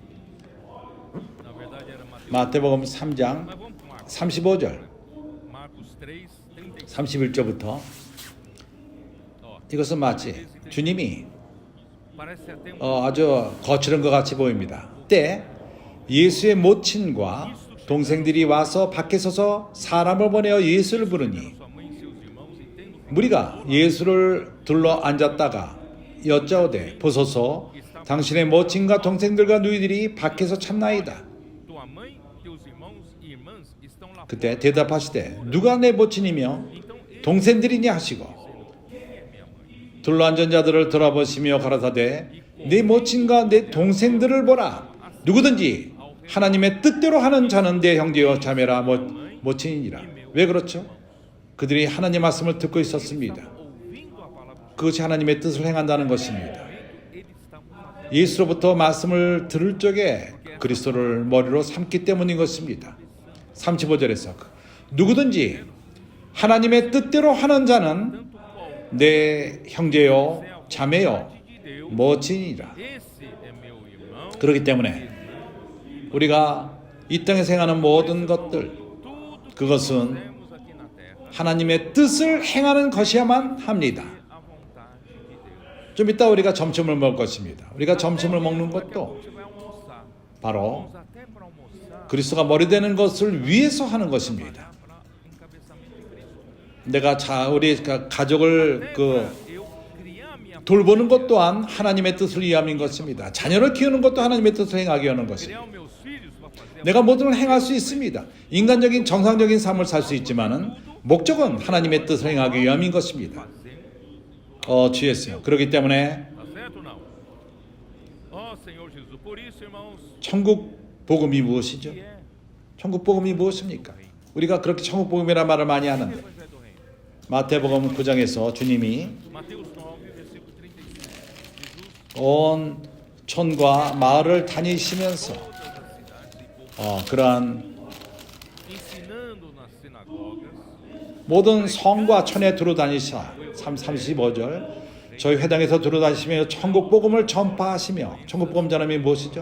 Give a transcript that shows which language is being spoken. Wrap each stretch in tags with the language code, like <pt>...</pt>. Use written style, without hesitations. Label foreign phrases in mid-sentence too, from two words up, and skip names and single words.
<ko>마태복음 3장 35절 33, 31절부터 ó, 이것은 마치 주님이</ko> <pt>parece até</pt> <ko>아주 거칠은 것 같이 보입니다. 때 예수의 모친과 동생들이 와서 밖에 서서 사람을 보내어 예수를 부르니</ko> <pt>sua mãe e seus irmãos e tendo</pt> <ko>무리가 예수를 둘러 앉았다가 여짜오되 보소서 당신의 모친과 동생들과 누이들이 밖에서 참나이다.</ko> <pt>tua mãe, teus irmãos e irmãs estão lá</pt> <ko>그때 대답하시되 누가 내 모친이며 동생들이냐 하시고 둘러앉은 자들을 돌아보시며 가라사대 내 모친과 내 동생들을 보라. 누구든지 하나님의 뜻대로 하는 자는 내 형제여 자매라 모친이니라. 왜 그렇죠? 그들이 하나님 말씀을 듣고 있었습니다.</ko> <pt>ouvindo a palavra de</pt> <ko>그것이 하나님의 뜻을 행한다는 것입니다.</ko> <pt>Deus, eles estavam</pt> <ko>예수로부터 말씀을 들을 적에 그리스도를 머리로 삼기 때문인 것입니다. 35절에서 누구든지 하나님의 뜻대로 하는 자는 내 형제요 자매요 모친이라.</ko> <pt>esse é meu irmão,</pt> <ko>그렇기 때문에 우리가 이 땅에서 행하는 모든 것들</ko> <pt>tudo que</pt> <ko>그것은</ko> <pt>fazemos aqui na terra</pt> <ko>하나님의 뜻을 행하는 것이야만 합니다.</ko> <pt>a vontade de Deus.</pt> <ko>좀 이따 우리가 점심을 먹을 것입니다. 우리가 점심을 먹는</ko> <pt>Daqui a</pt> <ko>것도</ko> <pt>pouco você vai almoçar.</pt> <ko>바로</ko> <pt>Vamos até para almoçar,</pt> <ko>그리스도가 머리 되는 것을 위해서 하는 것입니다.</ko> <pt>para encabeçamento de Cristo.</pt> <ko>내가 우리 가족을</ko> <pt>Até</pt> <ko>그</ko> <pt>para eu criar minha</pt> <ko>돌보는 것 또한 하나님의 뜻을 위함인 것입니다. 자녀를 키우는 것도 하나님의 뜻을 행하기 위한 것입니다.</ko> <pt>criar os meus filhos para fazer</pt> <ko>내가 모든 걸 행할 수 있습니다. 인간적인 정상적인 삶을 살 수 있지만은 목적은 하나님의 뜻을 행하기 위함인 것입니다. 주였어요. 그렇기 때문에</ko> <pt>Tá certo ou não? Ó Senhor Jesus, por isso, irmãos,</pt> <ko>천국 복음이 무엇이죠?</ko> <pt>que é</pt> <ko>천국 복음이 무엇입니까? 우리가 그렇게 천국 복음이라는 말을 많이</ko> <pt>o</pt> <ko>하는데</ko> <pt>Evangelho do Reino?</pt> <ko>마태복음 9장에서 주님이</ko> <pt>Mateus 9, versículo 35. Jesus,</pt> <ko>온 촌과 마을을 다니시면서</ko> <pt>todas as cidades e povos,</pt> <ko>그러한</ko> <pt>ensinando nas sinagogas,</pt> <ko>모든 성과 촌에 두루 다니사 35절 저희 회당에서 두루 다니시며 천국 복음을 전파하시며 천국 복음 전함이 무엇이죠?</ko>